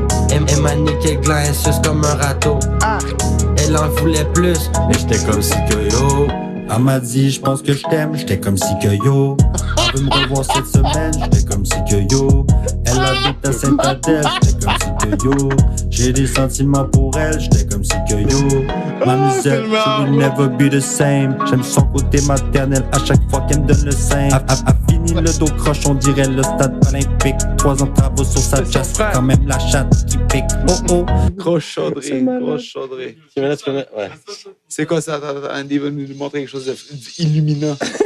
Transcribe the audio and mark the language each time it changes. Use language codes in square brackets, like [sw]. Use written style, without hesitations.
[fr] Elle m'a niqué le gland, elle suce comme un râteau. Elle en voulait plus, mais j'étais comme si que yo. Elle m'a dit, je pense que je t'aime, j'étais comme si que yo. Elle veut me revoir cette semaine, j'étais comme si que yo. Elle habite à Saint-Adèle, j'étais comme si que yo. J'ai des sentiments pour elle, j'étais comme si que yo. Ma musette, [en] she will never be the same. [fr] J'aime son côté maternel à chaque fois qu'elle me donne le sein. A fini le dos croche, on dirait le stade olympique. 3 ans de travaux sur sa chasse, quand même la chatte qui pique. Oh. Grosse chaudrée. Ouais. C'est quoi ça? Attends, Andy va nous montrer quelque chose d'illuminant.